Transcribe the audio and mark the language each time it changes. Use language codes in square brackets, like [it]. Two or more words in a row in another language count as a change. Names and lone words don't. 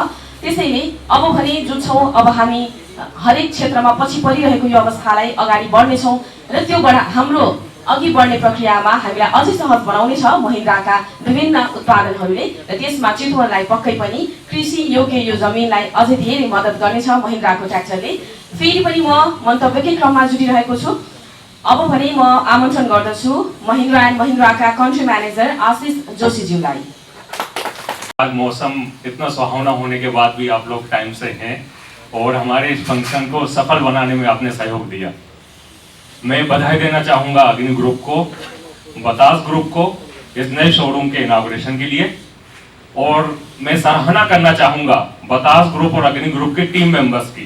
[ne] त्यसैले अब भने जुट्छौँ, अब हामी हरेक क्षेत्रमा पछि परिरहेको यो अवस्थालाई अगाडि बढ्नेछौँ र त्यो हाम्रो अघि बढ्ने प्रक्रियामा हामीलाई अझै सहज बनाउनेछ महिन्द्राका विभिन्न उत्पादनहरूले र त्यसमा चितवनलाई पक्कै पनि कृषि योग्य यो जमिनलाई अझै धेरै मद्दत गर्नेछ महिन्द्राको ट्र्याक्टरले। फेरि पनि म मन्तव्यकै क्रममा जुटिरहेको छु। अब भने म आमन्त्रण गर्दछु महिन्द्रा एन्ड महिन्द्राका [en] country manager [ne] आशिष जोशीज्यूलाई। [hi] आज मौसम इतना सुहावना होने के बाद भी आप लोग टाइम से हैं और हमारे इस फंक्शन को सफल बनाने में आपने सहयोग दिया। मैं बधाई देना चाहूँगा अग्नि ग्रुप को, बतास ग्रुप को इस नए शोरूम के इनाग्रेशन के लिए, और मैं सराहना करना चाहूँगा बतास ग्रुप और अग्नि ग्रुप के [en] team members [hi] की।